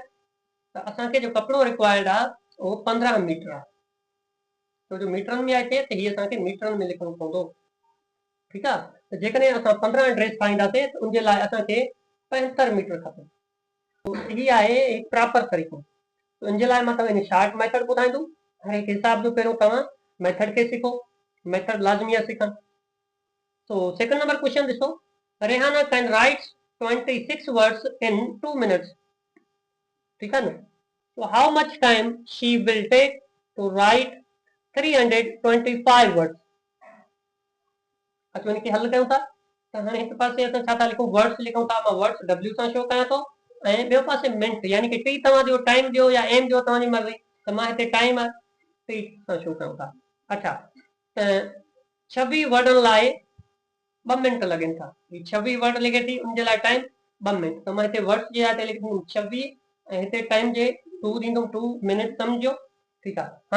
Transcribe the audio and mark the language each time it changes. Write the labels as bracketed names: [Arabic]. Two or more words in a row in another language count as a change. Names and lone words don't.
[Sindhi] त असांखे जो कपिड़ो रिक्वायर्ड आहे उहो 15 मीटर आहे, छो जो मीटरनि में आहे हिते, त हीअ असांखे मीटरनि में लिखणो पवंदो, ठीकु आहे। त जेकॾहिं असां 15 ड्रेस ठाहींदासीं त उनजे लाइ असांखे 75 मीटर खपे। हीअ आहे हिकु प्रॉपर तरीक़ो। इन जे लाइ मां तव्हांखे [English] short method [Sindhi] ॿुधाईंदुमि, हर हिकु हिसाब जो पहिरियों तव्हां मेथड खे सिखो, मेथड लाज़मी आहे सिखणु। [English] तो second number question ॾिसो, Rehana can write 26 words in 2 minutes, [Hindi] ठीक है ना। [English] so how much time she will take to write 325 words. [Sindhi] अच्छा इनके हल कयूं था, त हाणे हिकु पासे असां छा था लिखूं, वर्ड्स लिखूं था, मां वर्ड्स W सां शो कयां थो, ऐं ॿियो पासे मिनट, यानी कि टी तव्हांजो टाइम ॾियो या एम ॾियो, तव्हांजी मर्ज़ी। त मां हिते टाइम आहे, टी सां शो कयूं था। अच्छा त 26 वर्डनि लाइ 2 मिनट लॻनि था, 26 वर्ड लिखे थी, उनजे लाइ टाइम 2 मिनट। त मां हिते वर्ड्स जे लाइ लिखंदुमि 26, ऐं हिते टाइम जे 2 ॾींदुमि, 2 मिनट सम्झो, ठीकु आहे।